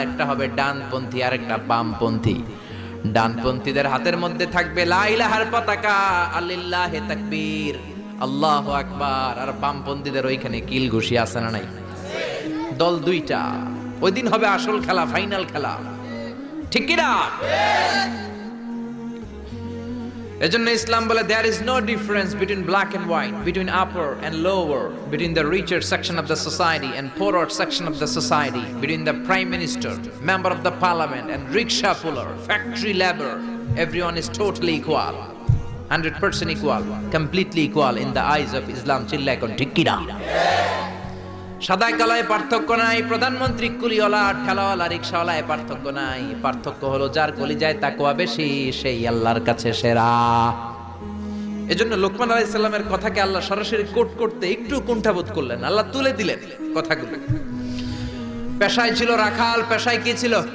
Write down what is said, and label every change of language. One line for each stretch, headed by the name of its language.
Bangla: একটা হবে ডানপন্থী আর একটা বামপন্থী। ডানপন্থীদের হাতের মধ্যে থাকবে লা ইলাহার পতাকা, আলিল্লাহি তাকবীর, আল্লাহু আকবার। আর বামপন্থীদের ওইখানে কিল ঘুষি আছে না নাই? দল দুইটা। ওই দিন হবে আসল খেলা, ফাইনাল খেলা, ঠিক কি না? এজন্য ইসলাম বলে
English: there is no difference between black and white, between upper and lower, between the richer section of the society and poorer section of the society, between the prime minister, member of the parliament and rickshaw puller, factory labor. Everyone is totally equal, 100% equal, completely equal in the eyes of Islam.
Bangla: চিল্লায় কোন, ঠিক কি না? সাদা কালায় পার্থক্য নাই। প্রধানমন্ত্রী কুলিওয়ালা, ঠেলাওয়ালা, রিকশাওয়ালায় পার্থক্য নাই। পার্থক্য হলো যার কলিজায় তাকওয়া বেশি সেই আল্লাহর কাছে সেরা। এজন্য লোকমান আলাইহিস সালামের কথাকে আল্লাহ সরাসরি কোট করতে একটু কুণ্ঠাবোধ করলেন। আল্লাহ তুলে দিলেন কথাগুলো। পেশায় ছিল রাখাল। পেশায় কি ছিল?